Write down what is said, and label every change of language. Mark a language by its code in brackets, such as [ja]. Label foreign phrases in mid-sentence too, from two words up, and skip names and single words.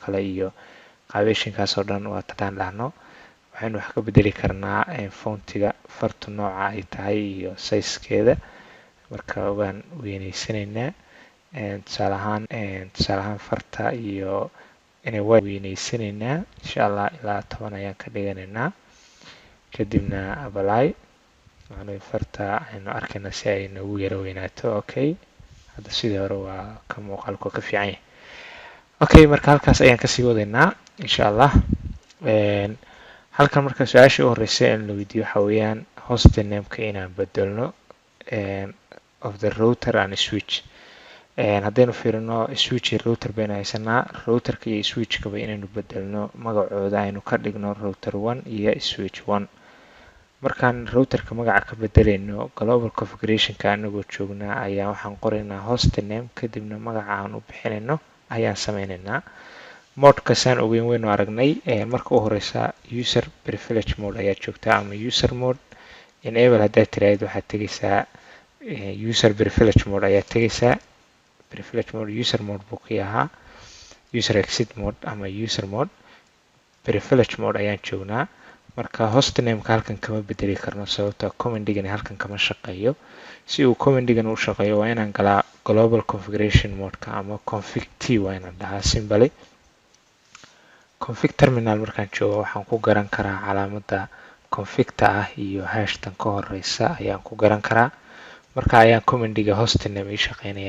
[so] kale iyo qaabeyshinkaas oo dhan waa tadaan dhahno waxaynu wax ka bedeli karnaa foontiga fartu nooca ay tahay iyo sizekeeda marka waan weynaysanaynaa tusaale ahaan farta iyo inay waa weynaysanaynaa [ar] إن شاء الله [so] ilaa 10 ayaan ka dhiganaynaa kadibna apply macnaheedu farta aynu arkaynaa si ay nagu yara weynaato. okay hadda sidii hore waa ka muuqaalku ka fiican yahay. okay marka halkaas ayaan kasii wadaynaa [ar] إن شاء الله. [so] halkan marka su-aasha u horeysa in la weydiiyo waxa weeyaan [en] host name-ka [so] inaan bedelno [en] of the router and switch. [so] haddaynu fiirino switch iyo router baynu haysanaa routerka iyo switchkaba inaynu bedelno magacooda aynu ka dhigno router 1 iyo switch 1. markaan routerka magaca ka bedelayno [en] global configurationka [so] anagoo joognaa ayaa waxaan qoraynaa [en] host name [so] kadibna magaca aan u bixinayno ayaan sameynaynaa. modka saan ogeyn waynu aragnay marka u horeysa [en] user privilege mode [so] ayaa joogtaa ama [en] user mode enable [so] haddaad tiraahdo waxaad tegaysaa [en] user privilege mode [so] ayaa tegaysaa [en] privilege mode user mode [so] buu ka yahaa [en] user exit mode [so] ama [en] user mode privilege mode [so] ayaan joognaa. marka [en] host name-ka [so] halkan kama bedeli karno sababtoo commandigani halkan kama shaqeeyo. si uu commandigan u shaqeeyo waa inaan galaa [en] global configuration mode-ka [so] ama [en] config t [so] waa inaan dhahaa simply. [en] config terminal [so] markaan joogo waxaan ku garan karaa calaamada configta ah iyo hashtan ka horeysa ayaan ku garan karaa marka ayaan commandiga hostname ii shaqeynaya.